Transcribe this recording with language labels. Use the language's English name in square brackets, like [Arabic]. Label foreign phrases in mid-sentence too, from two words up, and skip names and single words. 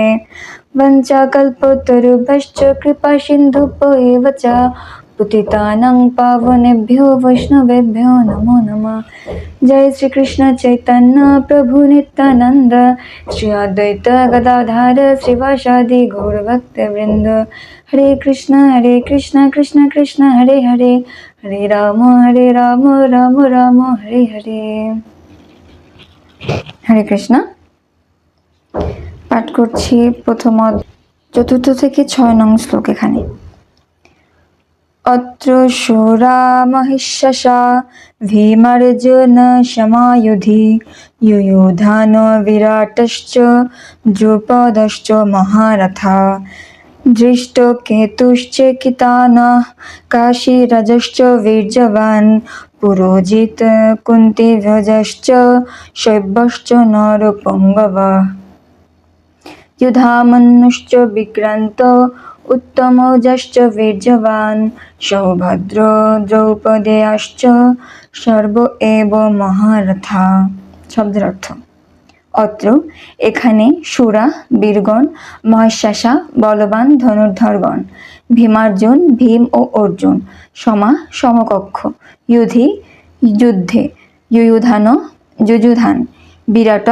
[Sanskrit] वंचाकल्पतरुभ्यश्च कृपा सिन्धुभ्यो च पतितानां पावनेभ्यो वैष्णवेभ्यो नमो नमः। जय श्री कृष्ण चैतन्य प्रभु नित्यानंद श्री अद्वैत गदाधर श्रीवासादि गौरभक्तवृंद। हरे कृष्ण कृष्ण कृष्ण हरे हरे हरे राम राम राम हरे हरे। हरे कृष्ण। [Bangla] পাঠ করছি প্রথম ৪ থেকে ৬ নং শ্লোক। এখানে [Sanskrit] अत्र शूरा महिषसा भीमार्जुन समायुधि युयुधान विराटश्च द्रुपदश्च महारथा दृष्टकेतुश्चेकितानः काशीराजश्च वीर्यवान् पुरोजित कुन्तीध्वजश्च शैब्यश्च नरपुङ्गवः युधामन्युश्च विक्रान्त उत्तमौजश्च वीर्यवान् सौभद्र द्रौपदेयश्च सर्व एव महारथा। [Bangla] शब्দের অর্থ অত্র এখানে সুরা বীরগণ, মহিষাসা বলবান ধনুর্ধরগণ, ভীমার্জুন ভীম ও অর্জুন, সমা সমকক্ষ, যুধি যুদ্ধে, যুযুধান যুযুধান, বিরাট